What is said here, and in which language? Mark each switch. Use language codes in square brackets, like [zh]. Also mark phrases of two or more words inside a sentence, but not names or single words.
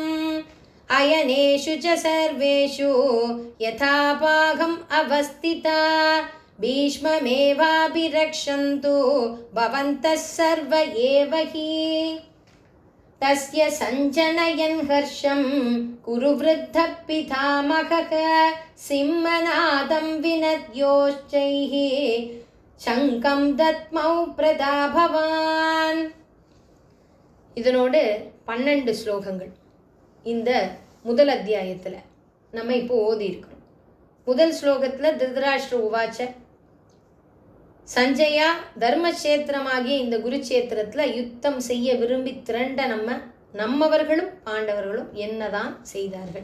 [sa] अयनेषु च सर्वेषु यथापाहम् अवस्थिता भीष्ममेवाभिरक्षन्तु भवन्तः सर्व एव हि. तस्य सञ्जनयन् हर्षं कुरु वृद्धः पितामहः सिंहनादं विनद्योश्चैः शङ्खं दत्मौ प्रदाभवान्. [ta] இதனோடு 12 ஸ்லோகங்கள் இந்த முதல் அத்தியாயத்தில் நம்ம இப்போ ஓதி இருக்கிறோம். முதல் ஸ்லோகத்தில் திருதராஷ்டிர உவாச்ச சஞ்சயா தர்மக்ஷேத்திரமாகிய இந்த குருக்ஷேத்திரத்தில் யுத்தம் செய்ய விரும்பி திரண்ட நம்மவர்களும் பாண்டவர்களும் என்னதான் செய்தார்கள்.